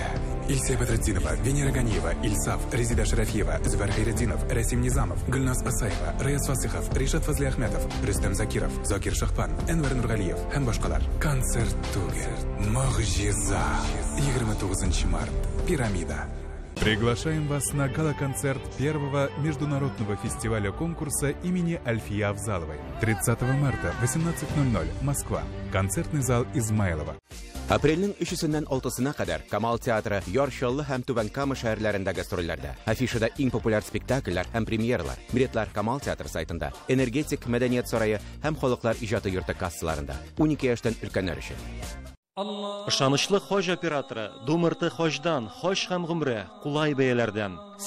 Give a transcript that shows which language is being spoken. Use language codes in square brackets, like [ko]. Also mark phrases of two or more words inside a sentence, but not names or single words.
[tt] Илсия Бәдретдинова, Венера Ганиева, Ильсаф, Резида Шарафиева, Зөбәр Хәйретдинов, Рәсим Низамов, Гөлназ Асаева, Раяз Фасихов, Ришат Фазлиәхмәтов, Рөстәм Закиров, Закир Шахпан, Әнвәр Нургалиев һәм башкалар. Концерт түгел, могҗиза. 29 март. Пирамида. [ru] Приглашаем вас на гала-концерт первого международного фестиваля-конкурса имени Альфии Авзаловой. 30 марта, 18:00, Москва. Концертный зал Измайлова. [tt] Апрельнең 3-сеннән 6-сына кадәр Камал театры Яршаллы һәм Түбән Кама шәһәрләрендә гастрольләрдә. Афишада иң популяр спектакльләр һәм премьералар. Билетлар Камал театр сайтында, Энергетик мәдәният сарае һәм халыклар иҗаты йорты кассаларында. 12 яшьтән өлкәннәр өчен. Ышанычлы хож операторы Думырты хождан, хож һәм гомрә кулай бәяләрдән.